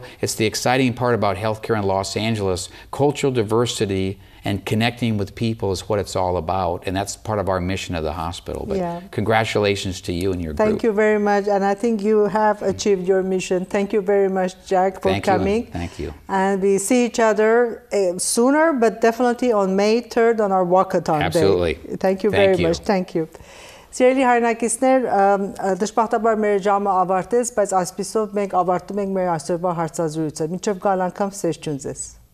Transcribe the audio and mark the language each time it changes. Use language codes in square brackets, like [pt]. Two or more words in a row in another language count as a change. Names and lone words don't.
[en] It's the exciting part about healthcare in Los Angeles, cultural diversity and connecting with people is what it's all about, and that's part of our mission of the hospital. But congratulations to you and your group. Thank you very much, and I think you have achieved your mission. Thank you very much, Jack, for coming. Thank you. And we see each other sooner, but definitely on May 3rd on our walkathon day. Absolutely. Thank you very much. Thank you. [hy] Սիրելի հայրենակիցներ, դժբախտաբար մեր ժամը ավարտեց, բայց այսպիսով մենք ավարտում ենք մեր այսօրվա հարցազրույցը։ Մինչև գալ անգամ սեր ջուն ձեզ։